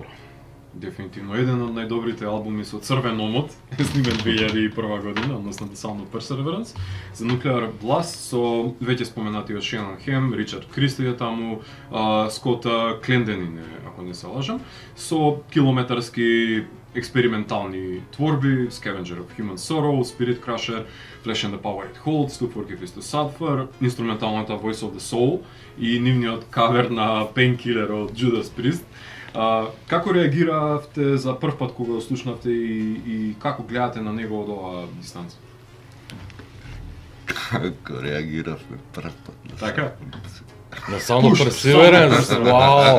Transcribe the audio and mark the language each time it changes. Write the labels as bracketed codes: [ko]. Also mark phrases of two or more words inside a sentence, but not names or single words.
[mk] Дефинитивно. Еден од најдобрите албуми со Црвен омот е снимен 2001 година, односно The Sound of Perseverance, за Nuclear Blast со веќе споменатиот Шенон Хем, Ричард Кристи е таму, Скот Кленденин е, ако не се лажам, со километарски експериментални творби, Scavenger of Human Sorrow, Spirit Crusher, Flesh and the Power It Holds, To Forgive is to Suffer, инструменталната Voice of the Soul и нивниот кавер на Painkiller од Judas Priest. Како реагиравте за прв пат кога го слушнавте и како гледате на него од оваа дистанца? Како реагиравме прв пат. Така? На Sound of Perseverance, вау!